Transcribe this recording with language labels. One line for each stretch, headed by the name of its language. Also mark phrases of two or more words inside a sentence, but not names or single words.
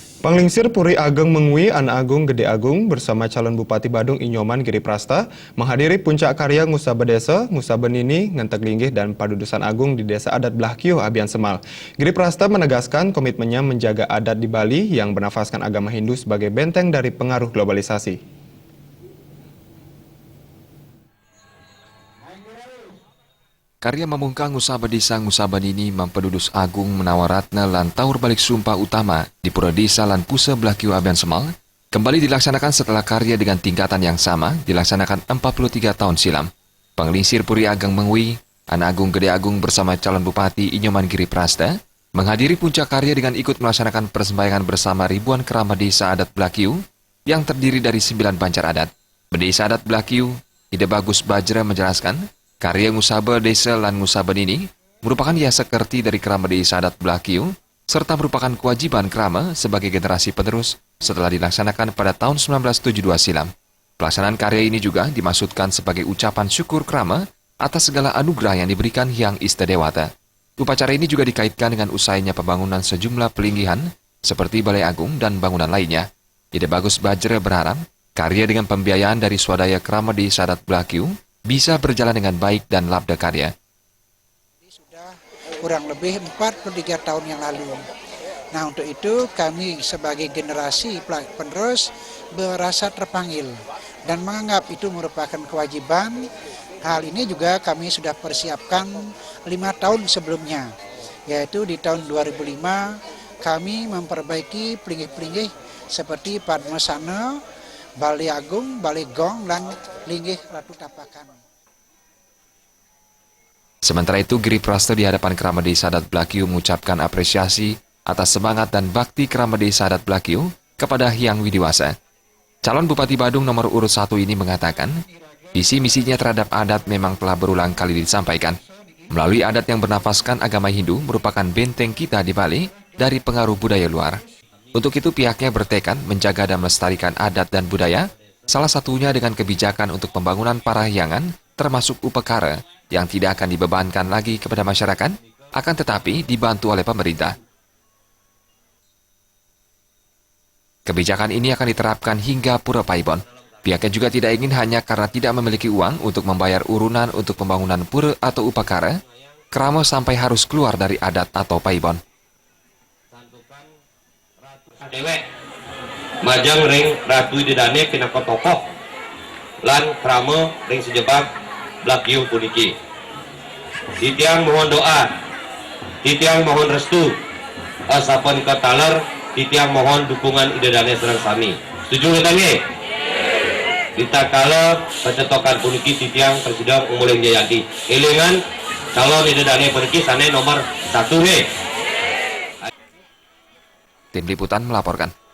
Indonesian: Panglingsir Puri Ageng Mengwi An Agung Gede Agung bersama calon Bupati Badung Inyoman Giri Prasta menghadiri puncak karya Ngusaba Desa, Ngusaba Nini, Ngentek Linggih dan Padudusan Agung di Desa Adat Blakio, Abian Semal. Giri Prasta menegaskan komitmennya menjaga adat di Bali yang bernafaskan agama Hindu sebagai benteng dari pengaruh globalisasi. Karya memungkang Ngusaba Desa Ngusaba Nini Mempedudus Agung Menawaratna lan Taur Balik Sumpah Utama di Pura Desa lan Pusa Blakio Abian Semal kembali dilaksanakan setelah karya dengan tingkatan yang sama dilaksanakan 43 tahun silam. Panglingsir Puri Ageng Mengwi, An Agung Gede Agung bersama calon Bupati Inyoman Giri Prasta menghadiri puncak karya dengan ikut melaksanakan persembayangan bersama ribuan keramat desa adat Blakio yang terdiri dari 9 bancar adat. Desa adat Blakio, Ide Bagus Bajra menjelaskan, karya Ngusaba Desa lan Ngusaba Nini merupakan hiasa kerti dari kerama desa adat Blakio serta merupakan kewajiban kerama sebagai generasi penerus setelah dilaksanakan pada tahun 1972 silam. Pelaksanaan karya ini juga dimaksudkan sebagai ucapan syukur kerama atas segala anugerah yang diberikan Hyang Istadewata. Upacara ini juga dikaitkan dengan usainya pembangunan sejumlah pelinggihan seperti Balai Agung dan bangunan lainnya. Ide Bagus Bajra berharap karya dengan pembiayaan dari swadaya kerama desa adat Blakio bisa berjalan dengan baik dan labda karya. Sudah kurang lebih 43 tahun yang lalu. Nah, untuk itu kami sebagai generasi penerus merasa terpanggil dan menganggap itu merupakan kewajiban. Hal ini juga kami sudah persiapkan 5 tahun sebelumnya, yaitu di tahun 2005 kami memperbaiki pelinggih-pelinggih seperti Padmasana, Balai Agung, Balai Gong, dan Linggih Ratu Tapakan. Sementara itu, Giri Prasta di hadapan keramat desa adat Blakio mengucapkan apresiasi atas semangat dan bakti keramat desa adat Blakio kepada Hyang Widiwasa. Calon Bupati Badung nomor urut 1 ini mengatakan, visi misinya terhadap adat memang telah berulang kali disampaikan. Melalui adat yang bernafaskan agama Hindu merupakan benteng kita di Bali dari pengaruh budaya luar. Untuk itu pihaknya bertekad menjaga dan melestarikan adat dan budaya, salah satunya dengan kebijakan untuk pembangunan parahyangan termasuk upekara yang tidak akan dibebankan lagi kepada masyarakat, akan tetapi dibantu oleh pemerintah. Kebijakan ini akan diterapkan hingga Pura Paibon. Pihaknya juga tidak ingin hanya karena tidak memiliki uang untuk membayar urunan untuk pembangunan pura atau upekara, kerama sampai harus keluar dari adat atau paibon.
Balinese: Dewek majang ring Ratu Didane pinaka tokoh lan krama ring sejebak Blakio puniki.
Indonesian: Titiang mohon doa, titiang mohon restu,
Balinese: asapan kataler, titiang
Indonesian: mohon dukungan
Balinese: Idedane serang sami.
Indonesian: Setuju nggak tadi?
Balinese: Kita kala pencetokan puniki titiang Presiden Umuleng Jayanti. Elingan calon Idedane puniki sana nomor 1 nih.
Indonesian: Tim Liputan melaporkan.